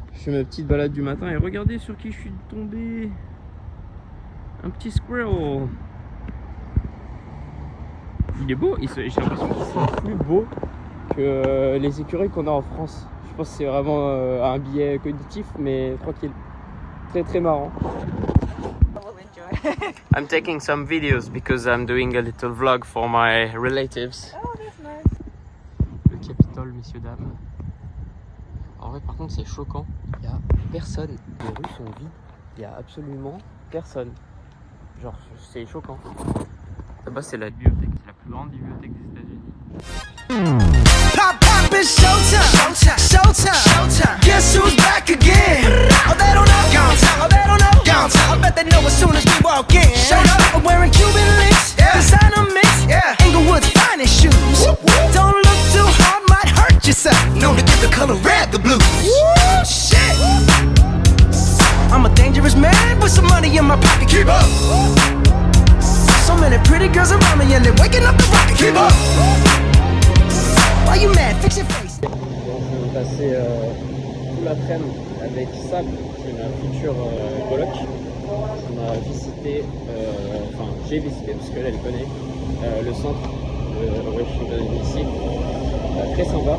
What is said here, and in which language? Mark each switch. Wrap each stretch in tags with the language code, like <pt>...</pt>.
<fr>Je fais ma petite balade du matin et regardez sur qui je suis tombé. Un petit squirrel. Il est beau, j'ai l'impression qu'il est plus beau que les écureuils qu'on a en France. Je pense que c'est vraiment un biais cognitif, mais tranquille. Très très marrant.</fr> <en>I'm taking some videos because I'm doing a little vlog for my relatives. Oh, that's nice.</en> <fr>Le Capitole, messieurs, dames. En vrai, par contre, c'est choquant. Il n'y a personne. Les rues sont vides. Il n'y a absolument personne. Genre, c'est choquant. Là-bas, c'est la bibliothèque. C'est la plus grande bibliothèque des États-Unis.</fr> <en>Pop, pop, it's showtime. Showtime. Showtime. Showtime. Guess who's back again? Oh, they don't know. Gone time. Oh, they don't know. Gone time. I bet they know as soon as we walk in. Showed up. I'm wearing Cuban links. Yeah. Designer mix. Yeah. Inglewood's finest shoes. Whoop, whoop. Don't look too hard, might hurt yourself. Known to give the color red the blues. Woo, shit. I'm a dangerous man with some money in my pocket. Keep up. So many pretty girls around me and they're waking up the rocket. Keep up. Why you mad? Fix your face.</en> <fr>On va passer tout l'après-midi avec Sab, qui est ma future coloc. On a visité, enfin j'ai visité parce qu'elle elle connaît le centre de Washington DC. Très sympa.</fr>